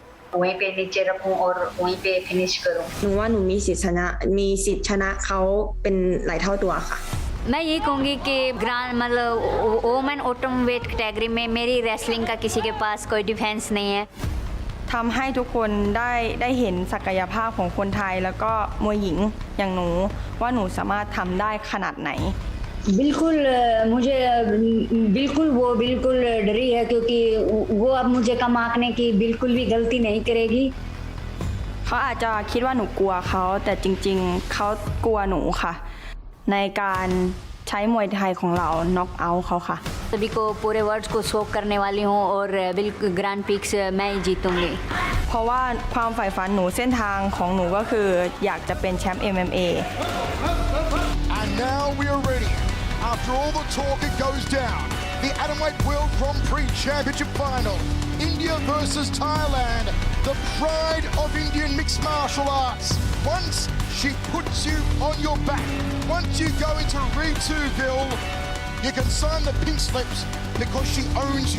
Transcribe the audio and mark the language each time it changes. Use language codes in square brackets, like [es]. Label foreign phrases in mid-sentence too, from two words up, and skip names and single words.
[hi] वहीं पे नीचे रखूं और वहीं पे फिनिश करूं [th] หนูว่าหนูมีสิทธิ์ชนะเขาเป็นหลายเท่าตัวค่ะ [hi] मैं ये कहूँगी कि ग्रांड मतलब [en] women atom weight category [hi] में मेरी रेसलिंग का किसी के पास कोई डिफेंस नहीं है [th] ทำให้ทุกคนได้เห็นศักยภาพของคนไทยแล้วก็มวยหญิงอย่างหนูว่าหนูสามารถทำได้ขนาดไหน [hi] बिल्कुल मुझे बिल्कुल वो बिल्कुल डरी है क्योंकि वो अब मुझे कम आंकने की बिल्कुल भी गलती नहीं करेगी [th] เขาอาจจะคิดว่าหนูกลัวเขาแต่จริงๆเขากลัวหนูค่ะในการใช้มวยไทยของเราน็อกเอาท์เขาค่ะ [hi] सभी को पूरे वर्ल्ड को शोक करने वाली हूँ और बिल्कुल ग्रैंड पिक्स मैं ही जीतूंगी [th] เพราะว่าความใฝ่ฝันหนูเส้นทางของหนูก็คืออยากจะเป็นแชมป์ MMA [en] And now we are ready. After all the talk, it goes down. The Atomweight World Grand Prix Championship Final. India versus Thailand. The pride of Indian mixed martial arts. Once she puts you on your back, once you go into Rituville, you can sign the pink slips because she owns you.